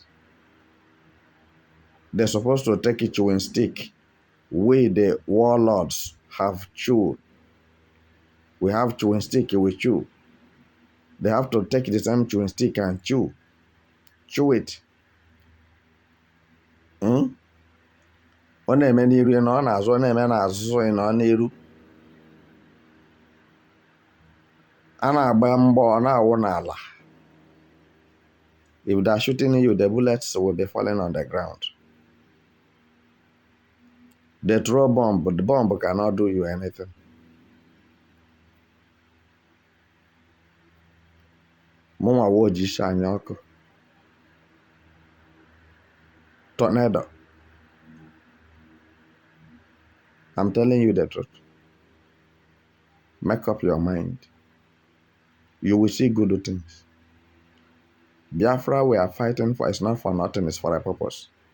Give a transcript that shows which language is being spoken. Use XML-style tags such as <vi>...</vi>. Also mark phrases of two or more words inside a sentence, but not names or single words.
<en>They're supposed to take a chewing stick. We, the warlords, have chewed. We have chewing stick, we chew. They have to take the same chewing stick and chew. Chew it.</en> <ig>Ọ na-eme n'iru na ọ na-azụ, ọ na-eme n'azụ na ọ n'iru. A na-agba mbọ, ọ na-awụ n'ala.</ig> <en>If they're shooting you, the bullets will be falling on the ground. They throw bomb, but the bomb cannot do you anything.</en> <ig>Mụnwa wo ji isi anya ọkụ.</ig> <en>Tornado. I'm telling you the truth. Make up your mind. You will see good things. Biafra we are fighting for is not for nothing, it's for a purpose.</en>